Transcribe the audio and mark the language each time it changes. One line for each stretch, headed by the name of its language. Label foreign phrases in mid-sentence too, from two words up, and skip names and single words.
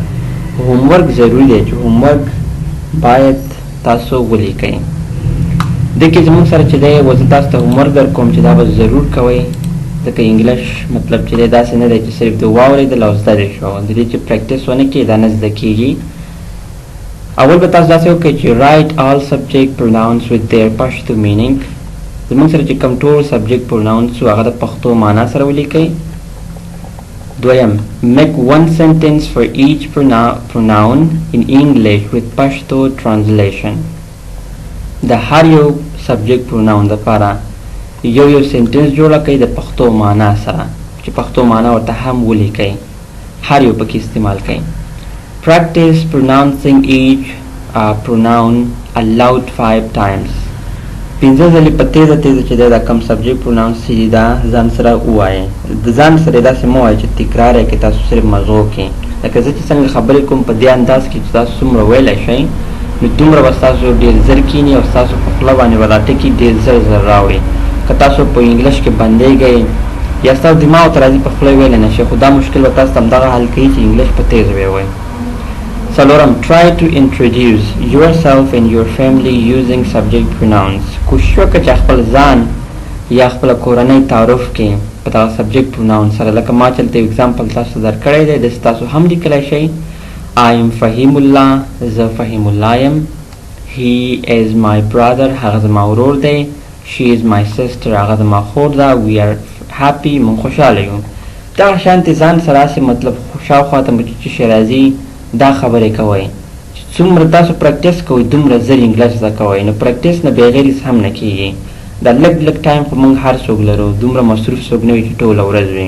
Pashto: هومورک ضروري دی چې هومورک باید تاسو ولیکئ. دې کې زموږ سره چې دی اوس زه تاسو ته هومورک در کوم چې دا به ضرور کوئ ځکه انګلیش مطلب چې دی داسې نه دی چې صرف د واورېدل او زده دې شو د دې چې پریکټس ونه کړئ دا نه زده کېږي. اول به تاسو داسې وکړئ چې
English: write all subject pronouns with their Pashto meaning
Pashto: زموږ سره چې کوم ټول
English: subject pronouns
Pashto: هغه د پښتو معنا سره ولیکئ. دویم
English: make one sentence for each pronoun in English with Pashto translation
Pashto: د هر یو
English: subject pronoun
Pashto: دپاره یو سنټنس جوړه کړئ د پښتو معنا سره چې پښتو معنا ورته هم ولیکئ هر یو پکې استعمال کړئ.
English: practice pronouncing each pronoun aloud 5 times
Pashto: پنځه ځلې په تیزه تیزه چې دی دا کم
English: subject pronouns
Pashto: چې دا ځان سره ووایئ. د ځان سره داسې مه وایئ چې تکرار یې کړئ تاسو صرف مغزو کې. لکه زه چې څنګه خبرې کوم په دې انداز کې چې تاسو څومره ویلی شئ نو دومره به ستاسو ډېر زر کښېني او ستاسو په خوله باندې به دا ټکي ډېر زر زر راوړي. که تاسو په انګلیش کې بندېږئ یا ستاسو دماغ ته راځي په خوله ویلی نه شئ، خو دا مشکل به تاسو ته همدغه حل کوي چې انګلیش په تیز ووایئ.
English: څلورم try to introduce yourself and your family using subject pronouns.
Pashto: کوشش وکړه چې خپل ځان یا خپله کورنۍ تعارف کې په دغه
English: subject pronoun
Pashto: سره. لکه ما چې دلته اګزامپل تاسو ته درکړی دی داسې تاسو هم لیکلی شئ.
English: I am
Pashto: فهیم الله، زه فهیم الله یم.
English: He is my brother،
Pashto: هغه زما ورور دی.
English: She is my sister،
Pashto: هغه زما خور ده.
English: We are happy،
Pashto: موږ خوشحاله یو. دغه شانتې ځان سره هسې مطلب شاوخوا ته مو چې شی راځي دا خبرې کوئ. څومره تاسو پریکټس کوئ دومره زر انګلیش زده کوئ. نو پریکټس نه بغیر هېڅ هم نه کېږي. دا لږ لږ ټایم خو موږ هر څوک لرو، دومره مصروف څوک نه وي چې ټوله ورځ وي.